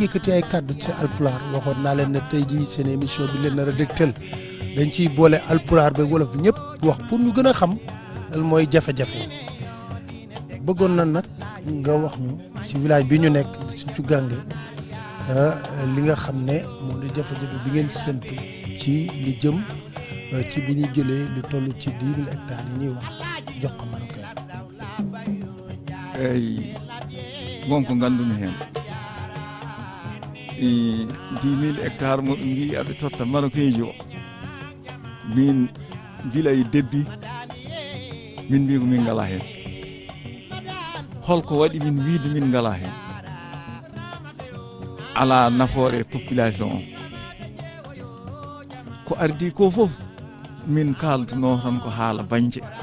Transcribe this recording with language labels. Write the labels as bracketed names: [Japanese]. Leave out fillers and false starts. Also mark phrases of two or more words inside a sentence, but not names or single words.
[Wolof] yëkkati ay kàddu ci alpulaar waxoon naa leen ne tey jii seen émission bi leen nar a dégtal dañ ciy boole alpulaar ba wolof ñëpp wax pour ñu gën a xam lan mooy jafe-jafe yi bëggoon na nag nga wax ñu ci village bi ñu nekk di Sinthiou Gangué li nga xam ne moo di jafe-jafe bi ngeen séntu ci li jëm ci bu ñu jëlee lu toll ci 10 000 hectares yi ñuy wax jox ko Marocain. [Fula] eyi wonko ngandumi hen 10 000 hectares mo ɗum mbi aɓe totta Marocain ji o min gila e debbi min mbi ko min ngala hen holko waɗi min wiide min ngala hen ala nafoore population o ko ardi ko fof min kalduno tan ko haala banje